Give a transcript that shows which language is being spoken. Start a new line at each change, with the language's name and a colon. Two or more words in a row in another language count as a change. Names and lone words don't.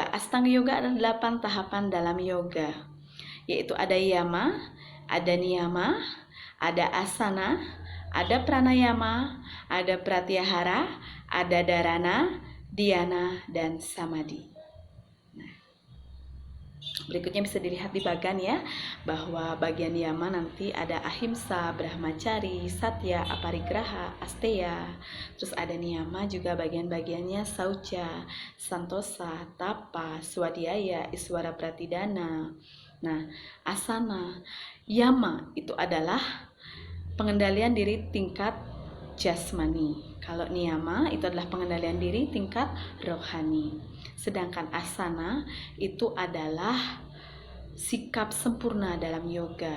Indonesian: Astanga Yoga ada 8 tahapan dalam yoga, yaitu ada yama, ada niyama, ada asana, ada pranayama, ada pratyahara, ada dharana, dhyana, dan samadhi. Berikutnya bisa dilihat di bagan ya, bahwa bagian yama nanti ada ahimsa, brahmacari, satya, aparigraha, asteya. Terus ada niyama juga bagian-bagiannya saucha, santosa, tapa, swadhyaya, iswara pratidana. Nah, asana, yama itu adalah pengendalian diri tingkat jasmani. Kalau niyama itu adalah pengendalian diri tingkat rohani. Sedangkan asana itu adalah sikap sempurna dalam yoga.